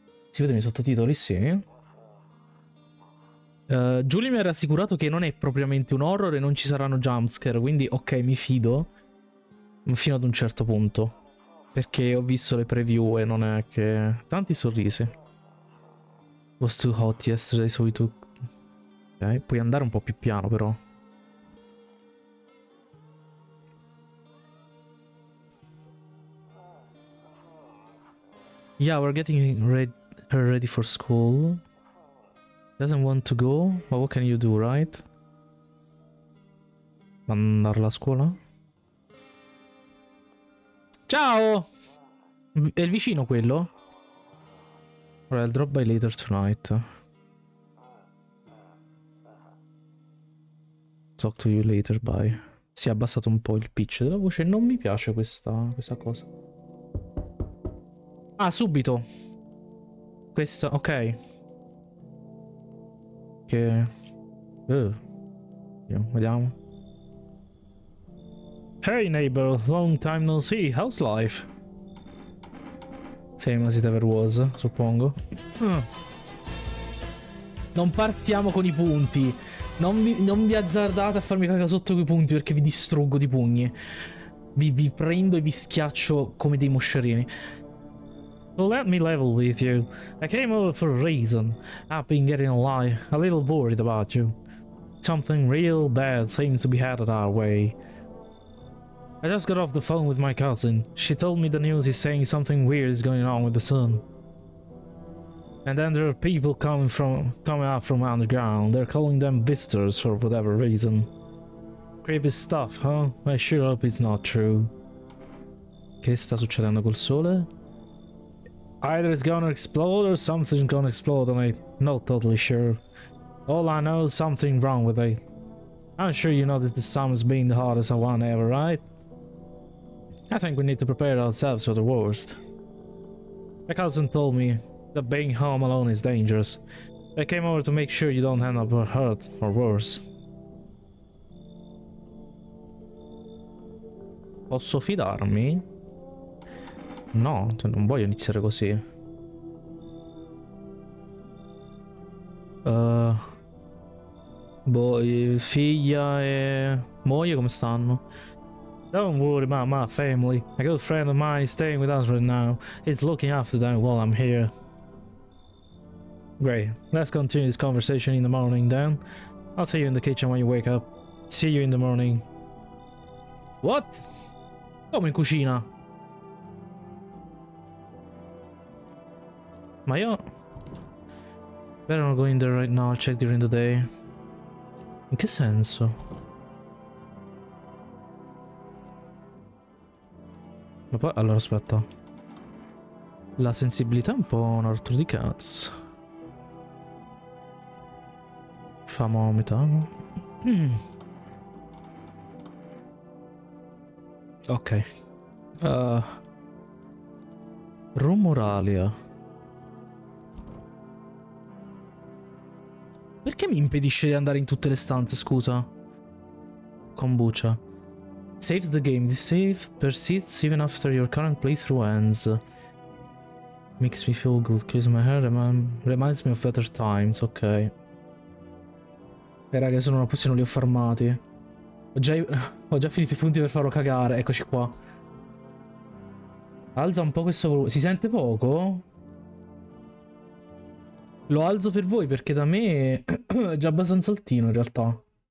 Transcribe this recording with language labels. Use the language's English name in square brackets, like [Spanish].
[Italian] Si vedono i sottotitoli, sì. Giulia mi ha rassicurato che non è propriamente un horror e non ci saranno jumpscare, quindi ok, mi fido. Fino ad un certo punto. Perché ho visto le preview e non è che... Tanti sorrisi. [English] Was too hot yesterday, so we took... [Italian] Ok, puoi andare un po' più piano però. [English] Yeah, we're getting her ready for school. Doesn't want to go? But what can you do, right? [Italian] Mandarla a scuola? Ciao! È il vicino quello? [English] Alright, I'll drop by later tonight. Talk to you later, bye. [Italian] Si è abbassato un po' il pitch della voce. Non mi piace questa cosa. Ah, subito. Questa, ok. Che... vediamo. [English] Hey neighbor, long time no see, how's life? Same as it ever was, [Italian] suppongo. Non partiamo con i punti. Non vi azzardate a farmi cagare sotto quei punti perché vi distruggo di pugni. Vi prendo e vi schiaccio come dei moscerini. [English] Well, let me level with you. I came over for a reason. I've been getting a little worried about you. Something real bad seems to be headed our way. I just got off the phone with my cousin. She told me the news is saying something weird is going on with the sun. And then there are people coming out from underground. They're calling them visitors for whatever reason. Creepy stuff, huh? I sure hope it's not true. [Italian] Che sta succedendo col sole? [English] Either it's gonna explode or something's gonna explode on it. Not totally sure. All I know is something wrong with it. I'm sure you noticed the summer's been the hottest one ever, right? I think we need to prepare ourselves for the worst. My cousin told me that being home alone is dangerous. I came over to make sure you don't end up hurt or worse. [Italian] Posso fidarmi? No, non voglio iniziare così. Boh, figlia e moglie come stanno? [English] Don't worry about my family. A good friend of mine is staying with us right now. He's looking after them while I'm here. Great. Let's continue this conversation in the morning then. I'll see you in the kitchen when you wake up. See you in the morning. What? [Italian] Come in cucina? Ma io... [English] Better not go in there right now, I'll check during the day. [Italian] In che senso? Ma poi... Allora, aspetta. La sensibilità è un po' un altro di cazzo. Famo a metà. Ok. Rumoralia. Perché mi impedisce di andare in tutte le stanze, scusa? [English] Kombucha. Saves the game. This save persists even after your current playthrough ends. Makes me feel good. Clears my hair. Reminds me of better times. [Italian] Ok. Raga, sono una pozione, li ho farmati. Ho già finito i punti per farlo cagare. Eccoci qua. Alza un po' questo volume. Si sente poco? Lo alzo per voi perché da me è già abbastanza altino in realtà.